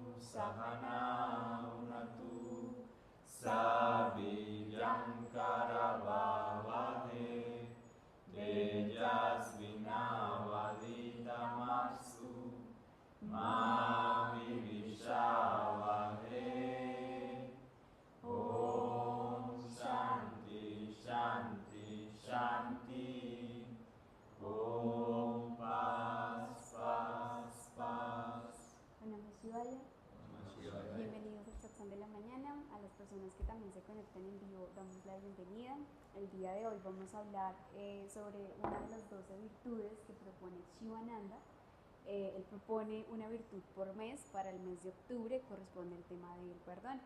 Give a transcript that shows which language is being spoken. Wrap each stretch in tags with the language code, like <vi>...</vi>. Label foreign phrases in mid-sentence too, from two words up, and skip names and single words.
<sa>सह नाववतु सह वीर्यं करवावहै तेजस्विनावधीतमस्तु मा विद्विषावहै. ॐ शान्तिः शान्तिः शान्तिः.</sa> <es>Om Paz Paz Paz.</es> <sa>नमः शिवाय.</sa> <es>Bienvenidos al satsang de la mañana. A las personas que también se conectan en vivo damos la bienvenida. El día de hoy vamos a hablar sobre una de las 12 virtudes que propone Shivananda. Él propone una virtud por mes. Para el mes de octubre corresponde el tema del perdón.</es>